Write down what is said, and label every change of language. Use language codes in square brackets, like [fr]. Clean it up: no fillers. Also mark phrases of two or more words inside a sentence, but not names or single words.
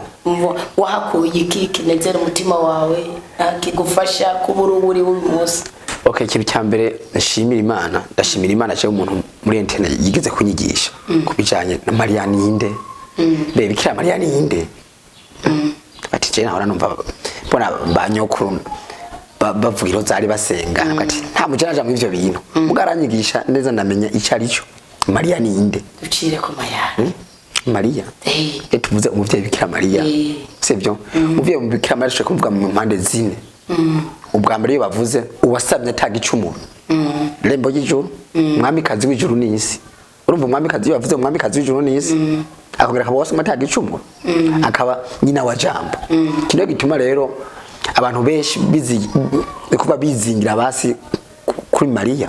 [rn] Wahakuye iki kinezera umutima wawe kigufasha kubura uburi w'umunsi? Okay, ikintu cyambere nshimira Imana, ndashimira Imana cyo umuntu muri internet yigeze kunyigisha kubijanye na Maria ninde. Bebe Bikira Maria ninde. Ati je nahora numva mbona banyokuru bavugiro zari basenga, ati nta mujanja mu ivyo bintu. Mugaranyigisha neza ndamenya icyo ari cyo. Maria ninde? Ducire ko Maria. Maria. Tuvuze umuvyeyi Bikira Maria. Sivyo? Umuvyeyi Bikira Maria cyo kuvuga mu mpande zine. Ubwa mbere iyo bavuze uwasabye atagicumuro. Rembo y'ijuru, mwamikazi w'ijuru n'isi. Urumva umwamikazi bavuze umwamikazi w'ijuru n'isi. Akongera akaba wasoma atagicumuro. Akaba nyina wa jambo. Kino gituma rero abantu benshi kuba bizingira basi kuri Maria.